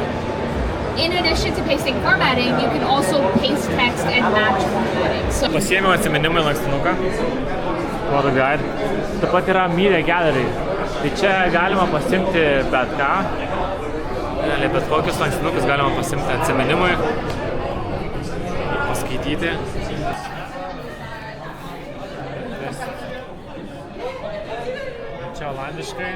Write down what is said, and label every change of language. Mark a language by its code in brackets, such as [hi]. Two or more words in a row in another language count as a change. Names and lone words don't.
[en] In addition to pasting formatting, you can also paste text and match formatting. So [lt] Pasiėmiau atsiminimui lankstinuką. [en] Photo Guide. [lt] Taip pat yra Media Gallery. Tai čia galima pasimti bet ką. Bet kokius lankstinukus galima pasimti atsiminimui. Paskaityti. Čia olandiškai.